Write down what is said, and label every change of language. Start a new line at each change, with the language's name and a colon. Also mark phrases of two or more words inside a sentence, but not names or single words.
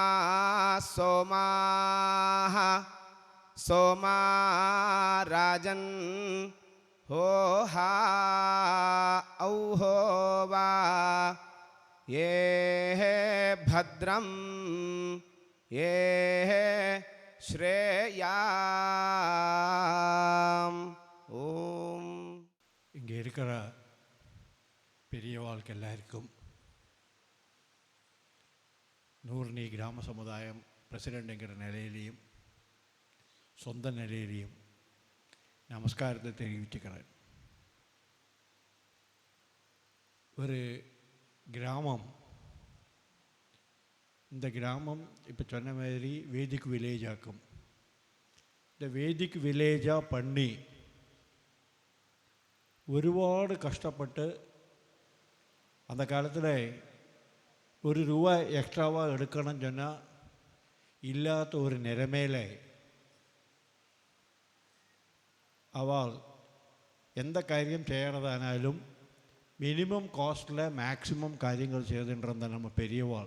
Sanskrit: सोमाः सोमा राजन् होहा औहो वा ये भद्रं ये श्रेयाम् ஓம்.
Tamil: இங்கே இருக்கிற பெரியவாளுக்கு எல்லாருக்கும் நூர்னி கிராம சமுதாயம் பிரசிடெண்ட்டுங்கிற நிலையிலையும் சொந்த நிலையிலையும் நமஸ்காரத்தை தெரிவிச்சுக்கிறேன். ஒரு கிராமம், இந்த கிராமம் இப்போ சொன்ன மாதிரி
English: Vedic village
Tamil: ஆக்கும். இந்த
English: Vedic village
Tamil: பண்ணி
Malayalam: ഒരുപാട് കഷ്ടപ്പെട്ട്
Tamil: அந்த காலத்தில் ஒரு ரூபாய் எக்ஸ்ட்ராவாக எடுக்கணும்னு சொன்னால் இல்லாத ஒரு நிலைமையில அவள் எந்த காரியம் செய்யறதானாலும்
English: minimum cost maximum
Tamil: காரியங்கள் செய்துட்டு நம்ம பெரியவாள்.